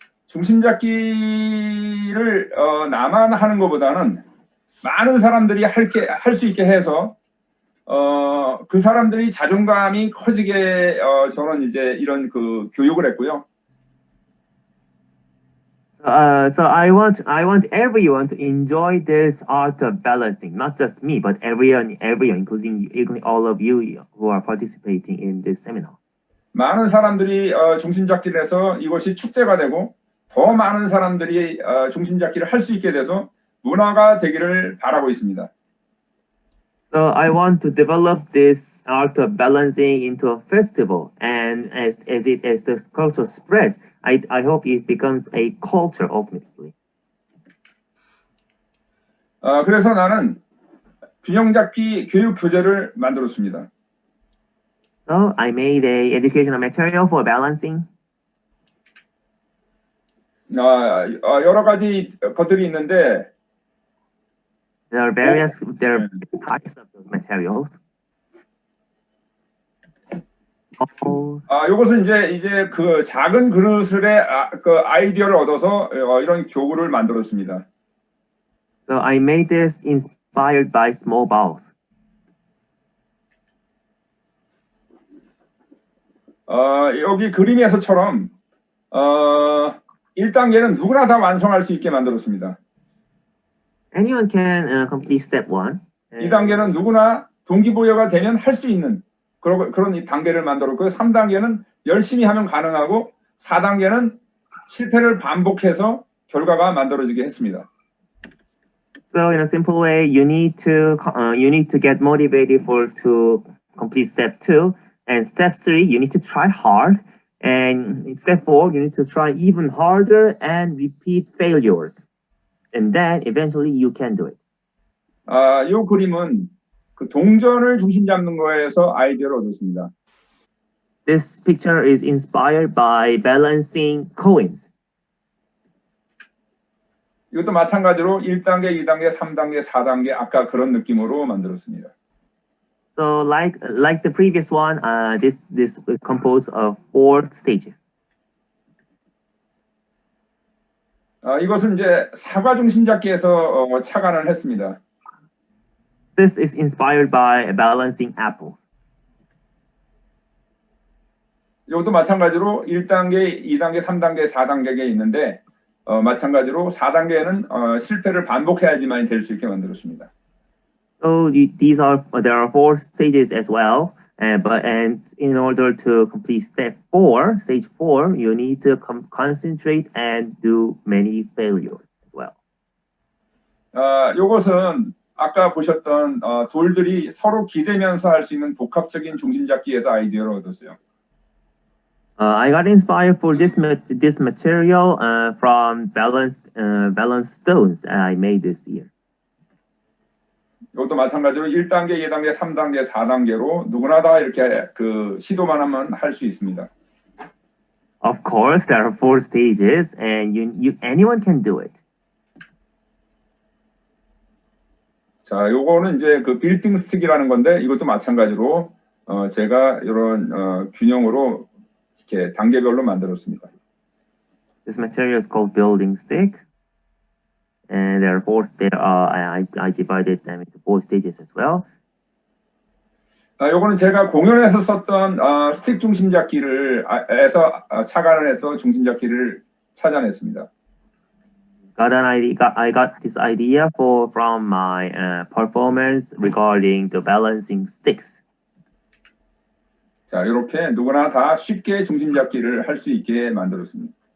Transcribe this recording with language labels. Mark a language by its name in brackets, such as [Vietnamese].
[Korean] 중심잡기를 나만 하는 것보다는 많은 사람들이 할 수 있게 해서 그 사람들이 자존감이 커지게 저는 이제 이런 그 교육을 했고요. [English] So I want everyone to enjoy this art of balancing, not just me, but everyone, including all of you who are participating in this seminar. [Korean] 많은 사람들이 중심잡기를 해서 이것이 축제가 되고 더 많은 사람들이 중심잡기를 할 수 있게 돼서 문화가 되기를 바라고 있습니다. [English] So I want to develop this art of balancing into a festival, and as the culture spreads, I hope it becomes a culture ultimately. [Korean] 그래서 나는 균형잡기 교육 교재를 만들었습니다. [English] So I made a educational material for balancing. [Korean] 여러 가지 것들이 있는데 [English] There are various types of those materials. [Korean] 이것은 이제 그 작은 그릇의 그 아이디어를 얻어서 이런 교구를 만들었습니다. [English] So I made this inspired by small bowls. [Korean] 여기 그림에서처럼 1단계는 누구나 다 완성할 수 있게 만들었습니다. [English] Anyone can complete step 1. [Korean] 2단계는 누구나 동기부여가 되면 할 수 있는 그런 이 단계를 만들었고요. 3단계는 열심히 하면 가능하고 4단계는 실패를 반복해서 결과가 만들어지게 했습니다. [English] So in a simple way, you need to get motivated to complete step 2, and step 3 you need to try hard, and in step 4 you need to try even harder and repeat failures, and then eventually you can do it. [Korean] 이 그림은 그 동전을 중심 잡는 거에서 아이디어를 얻었습니다. [English] This picture is inspired by balancing coins. [Korean] 이것도 마찬가지로 1단계, 2단계, 3단계, 4단계 아까 그런 느낌으로 만들었습니다. [English] So like the previous one, this is composed of 4 stages. [Korean] 이것은 이제 사과 중심 잡기에서 착안을 했습니다. [English] This is inspired by balancing apples. [Korean] 이것도 마찬가지로 1단계, 2단계, 3단계, 4단계가 있는데 마찬가지로 4단계는 실패를 반복해야지만 될 수 있게 만들었습니다. [English] So there are 4 stages as well, and in order to complete stage 4, you need to concentrate and do many failures as well. [Korean] 이것은 아까 보셨던 돌들이 서로 기대면서 할 수 있는 복합적인 중심 잡기에서 아이디어를 얻었어요. [English] I got inspired for this material from balanced stones I made this year. [Korean] 이것도 마찬가지로 1단계, 2단계, 3단계, 4단계로 누구나 다 이렇게 그 시도만 하면 할 수 있습니다. [English] Of course, there are 4 stages, and anyone can do it. [Korean] 자, 요거는 이제 그 빌딩 스틱이라는 건데 이것도 마찬가지로 제가 이런 균형으로 이렇게 단계별로 만들었습니다. [English] This material is called building stick, and there are 4 stages. I divided them into 4 stages as well. [Korean] 요거는 제가 공연에서 썼던 스틱 중심 잡기를 해서 착안을 해서 중심 잡기를 찾아냈습니다. [English] I got this idea from my performance regarding the balancing sticks. [Korean] 자, 이렇게 누구나 다 쉽게 중심 잡기를 할 수 있게 만들었습니다.